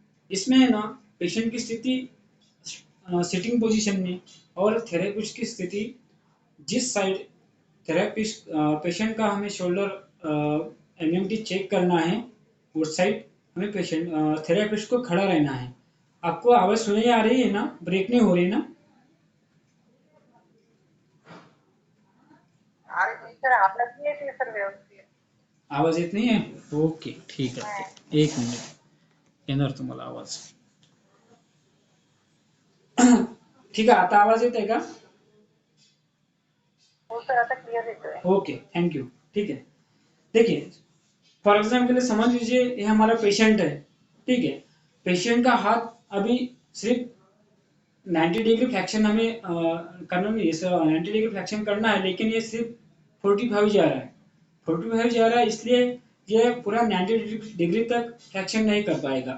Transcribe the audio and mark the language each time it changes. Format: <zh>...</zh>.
<hi>इसमें है ना पेशेंट की स्थिति सिटिंग पोजीशन में, और थेरेपिस्ट की स्थिति, जिस साइड थेरेपिस्ट पेशेंट का हमें शोल्डर एमएमटी चेक करना है, उस साइड हमें पेशेंट थेरेपिस्ट को खड़ा रहना है। आपको आवाज सुनाई आ रही है ना, ब्रेक नहीं हो रही ना?</hi> <mr>अरे सर आपला नाही येते सर व्यवस्थित. आवाज येत नाही आहे? ओके, ठीक आहे, एक मिनिट, येणार तुम्हाला आवाज. ठीक आहे, आता आवाज येत आहे का? हो सर आता क्लियर येतोय.</mr> <hi>ओके, थैंक यू, ठीक है। देखिए, फॉर एग्जाम्पल के लिए समझ लीजिए ये हमारा पेशेंट है, ठीक है। पेशेंट का हाथ अभी सिर्फ 90 डिग्री फ्लेक्शन हमें करना नहीं है, 90 डिग्री फ्लेक्शन करना है, लेकिन ये सिर्फ 45 जा रहा है, 45 जा रहा है, इसलिए ये पूरा 90 डिग्री तक फ्लेक्शन नहीं कर पाएगा।</hi>